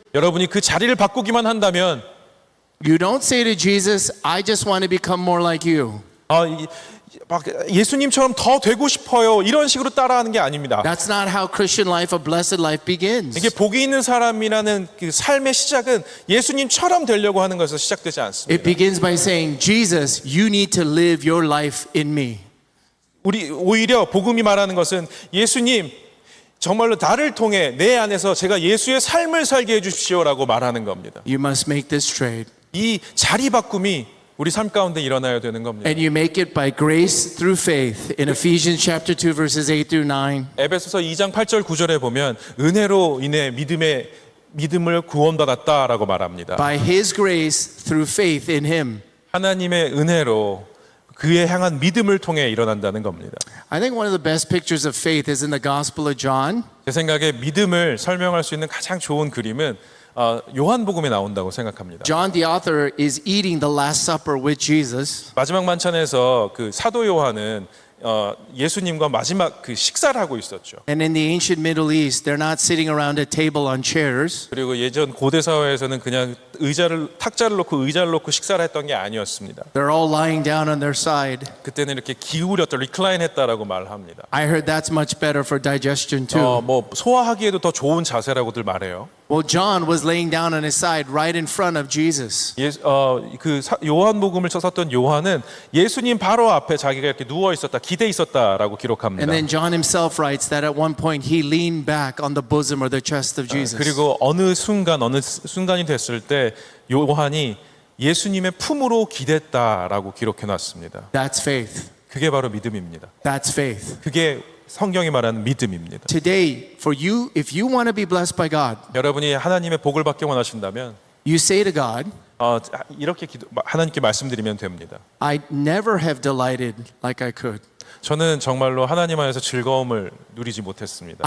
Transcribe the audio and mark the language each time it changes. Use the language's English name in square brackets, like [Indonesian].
[Korean] 여러분이 그 자리를 바꾸기만 한다면 [English] You don't say to Jesus, I just want to become more like you. [Korean] 막 예수님처럼 더 되고 싶어요. 이런 식으로 따라하는 게 아닙니다. [English] That's not how Christian life, a blessed life begins. [Korean] 이게 복이 있는 사람이라는 그 삶의 시작은 예수님처럼 되려고 하는 것에서 시작되지 않습니다. [English] It begins by saying, Jesus, you need to live your life in me. [Korean] 우리 오히려 복음이 말하는 것은 예수님 정말로 나를 통해 내 안에서 제가 예수의 삶을 살게 해주십시오라고 말하는 겁니다. [English] You must make this trade. [Korean] 이 자리 바꿈이 우리 삶 가운데 일어나야 되는 겁니다. [English] And you make it by grace through faith. In Ephesians chapter 2 verses 8 through 9. [Korean] 에베소서 2장 8절 9절에 보면 은혜로 인해 믿음을 구원받았다라고 말합니다. [English] By his grace through faith in him. [Korean] 하나님의 은혜로 그에 향한 믿음을 통해 일어난다는 겁니다. [English] I think one of the best pictures of faith is in the Gospel of John. [Korean] 제 생각에 믿음을 설명할 수 있는 가장 좋은 그림은 요한복음에 나온다고 생각합니다. [English] John the author is eating the Last Supper with Jesus. [Korean] 마지막 만찬에서 그 사도 요한은 예수님과 마지막 그 식사를 하고 있었죠. [English] And in the ancient Middle East, they're not sitting around a table on chairs. [Korean] 그리고 예전 고대 사회에서는 그냥 탁자를 놓고 의자를 놓고 식사를 했던 게 아니었습니다. [English] They're all lying down on their side. [Korean] 그때는 이렇게 기울였다, 리클라인했다라고 말합니다. [English] I heard that's much better for digestion too. [Korean] 뭐 소화하기에도 더 좋은 자세라고들 말해요. [English] Well, John was laying down on his side right in front of Jesus. [Korean] 요한복음을 썼던 요한은 예수님 바로 앞에 자기가 이렇게 누워 있었다, 기대 있었다라고 기록합니다. [English] And then John himself writes that at one point he leaned back on the bosom or the chest of Jesus. [Korean] 그리고 어느 순간이 됐을 때 요한이 예수님의 품으로 기댔다라고 기록해 놨습니다. [English] That's faith. [Korean] 그게 바로 믿음입니다. [English] That's faith. [Korean] 그게 성경이 말하는 믿음입니다. [English] Today, for you, if you want to be blessed by God, [Korean] 여러분이 하나님의 복을 받기 원하신다면 [English] you say to God, [Korean] 이렇게 하나님께 말씀드리면 됩니다. [English] I never have delighted like I could. [Korean] 저는 정말로 하나님 안에서 즐거움을 누리지 못했습니다.